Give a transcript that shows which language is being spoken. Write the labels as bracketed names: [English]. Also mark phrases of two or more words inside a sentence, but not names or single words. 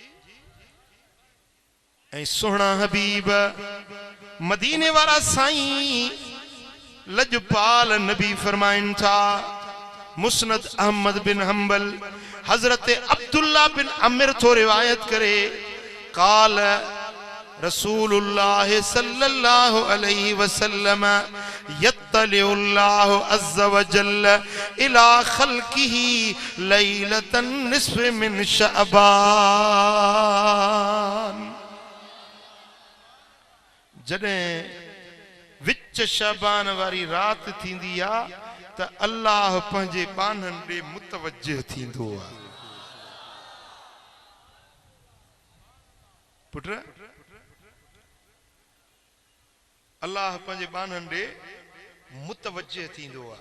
[Sindhi] ऐं सुहिणा हबीब मदीने वारा साईं लजपाल नबी फरमाइनि था, मुस्नद अहमद बिन हंबल हजरत अब्दुल्ला बिन अमिर थो रिवायत करे, [Arabic] قال رسول الله صلى الله عليه وسلم يطلع الله عز وجل إلى خلقه ليلة نصف من شعبان. [Sindhi] जॾहिं विच शबान वारी रात थींदी आहे त अल्लाह पंहिंजे बाननि ॾे मुतवज्जिह थींदो आहे। पुट अल्लाह पंहिंजे बाननि ॾे मुतवज्जिह थींदो आहे।